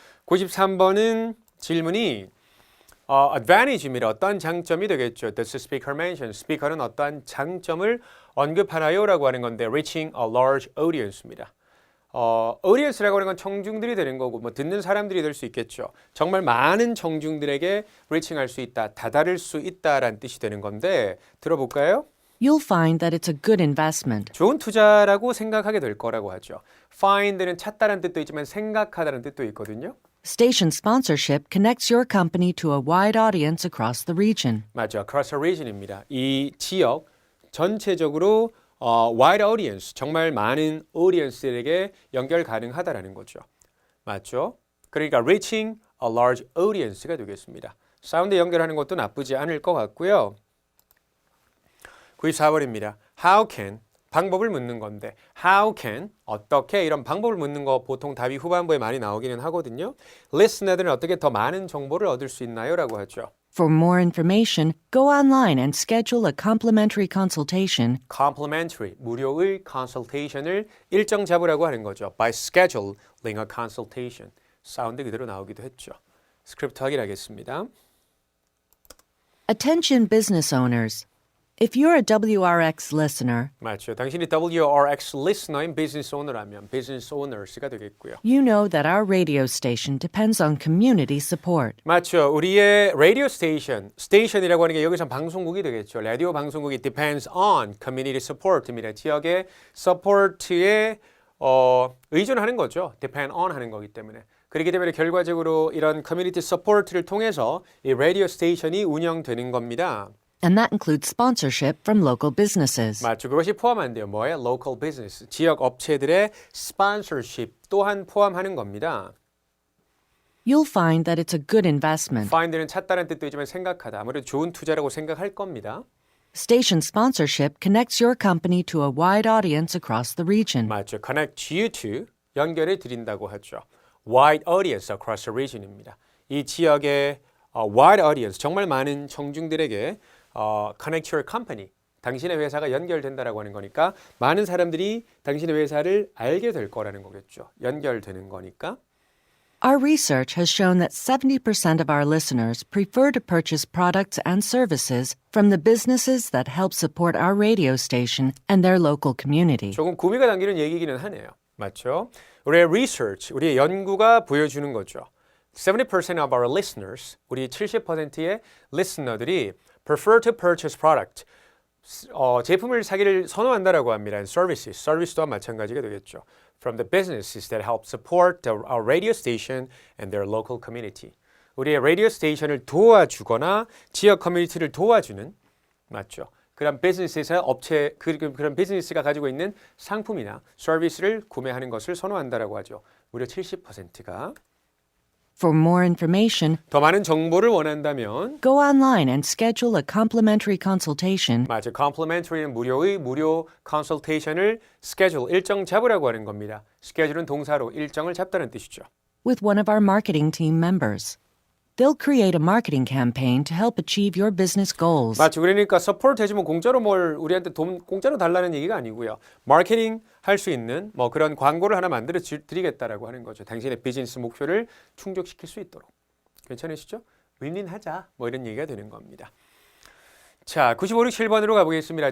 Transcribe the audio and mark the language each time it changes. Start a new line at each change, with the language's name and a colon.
Korean: 93번은 질문이 advantage입니다. 어떤 장점이 되겠죠.
English: Does the speaker mention?
Korean: 스피커는 어떠한 장점을 언급하나요라고 하는 건데
English: reaching a large audience
Korean: 입니다. audience라고 하는 건 청중들이 되는 거고 뭐 듣는 사람들이 될 수 있겠죠. 정말 많은 청중들에게 reaching할 수 있다, 다다를 수 있다라는 뜻이 되는 건데 들어볼까요?
English: You'll find that it's a good investment.
Korean: 좋은 투자라고 생각하게 될 거라고 하죠. find는 찾다라는 뜻도 있지만 생각하다라는 뜻도 있거든요.
English: Station sponsorship connects your company to a wide audience across the region.
Korean: 맞죠.
English: across a region입니다.
Korean: 이 지역 전체적으로
English: wide audience,
Korean: 정말 많은 audience들에게 연결 가능하다라는 거죠. 맞죠? 그러니까
English: reaching a large audience
Korean: 가 되겠습니다. 사운드 연결하는 것도 나쁘지 않을 것 같고요. 94번입니다.
English: How can,
Korean: 방법을 묻는 건데 How can, 어떻게 이런 방법을 묻는 거 보통 답이 후반부에 많이 나오기는 하거든요. listener들은 어떻게 더 많은 정보를 얻을 수 있나요? 라고 하죠.
English: For more information, go online and schedule a complimentary consultation.
Korean: complimentary, 무료의 consultation을 일정 잡으라고 하는 거죠.
English: by scheduling a consultation.
Korean: 사운드 그대로 나오기도 했죠. 스크립트 확인하겠습니다.
English: Attention business owners. If you're a WRX listener,
Korean: 맞죠. 당신이 WRX listener인 business owner라면 business owners가 되겠고요.
English: you know that our radio station depends on community support.
Korean: 맞죠. 우리의 라디오 스테이션이라고 하는 게 여기서 방송국이 되겠죠. 라디오 방송국이
English: depends on community support
Korean: 입니다. 지역의 support에 의존하는 거죠. depend on 하는 거기 때문에. 그렇기 때문에 결과적으로 이런 커뮤니티 서포트를 통해서 이 라디오 스테이션이 운영되는 겁니다.
English: And that includes sponsorship from local businesses.
Korean: 맞죠. 그것이 포함한대요. 뭐예요? local business. 지역 업체들의 sponsorship 또한 포함하는 겁니다.
English: You'll find that it's a good investment.
Korean: find는 찾다는 뜻도 있지만 생각하다. 아무래도 좋은 투자라고 생각할 겁니다.
English: Station sponsorship connects your company to a wide audience across the region.
Korean: 맞죠. connect you to 연결해 드린다고 하죠.
English: wide audience across the region입니다.
Korean: 이 지역의 wide audience, 정말 많은 청중들에게 connect your company, 당신의 회사가 연결된다라고 하는 거니까 많은 사람들이 당신의 회사를 알게 될 거라는 거겠죠. 연결되는 거니까.
English: Our research has shown that 70% of our listeners prefer to purchase products and services from the businesses that help support our radio station and their local community.
Korean: 조금 구미가 당기는 얘기기는 하네요. 맞죠? 우리의 research, 우리의 연구가 보여주는 거죠.
English: 70% of our listeners,
Korean: 우리 70%의 listener들이
English: prefer to purchase product,
Korean: 제품을 사기를 선호한다라고 합니다. And services, 서비스 또한 마찬가지가 되겠죠.
English: From the businesses that help support our radio station and their local community.
Korean: 우리의 라디오 스테이션을 도와주거나 지역 커뮤니티를 도와주는, 맞죠? 그런 비즈니스에서 그런 비즈니스가 가지고 있는 상품이나 서비스를 구매하는 것을 선호한다라고 하죠. 무려 70%가.
English: For more information,
Korean: 더 많은 정보를 원한다면
English: go online and schedule a complimentary consultation.
Korean: 맞아. complimentary는 무료 consultation을 schedule, 일정 잡으라고 하는 겁니다. schedule은 동사로 일정을 잡다는 뜻이죠.
English: With one of our marketing team members. They'll create a marketing campaign to help achieve your business goals.
Korean: 맞죠. 그러니까 서포트 해주면 공짜로 우리한테 돈 공짜로 달라는 얘기가 아니고요. 마케팅 할 수 있는 뭐 그런 광고를 하나 만들어 드리겠다라고 하는 거죠. 당신의 비즈니스 목표를 충족시킬 수 있도록. 괜찮으시죠? 윈윈하자. 뭐 이런 얘기가 되는 겁니다. 자, 95, 7번으로 가보겠습니다.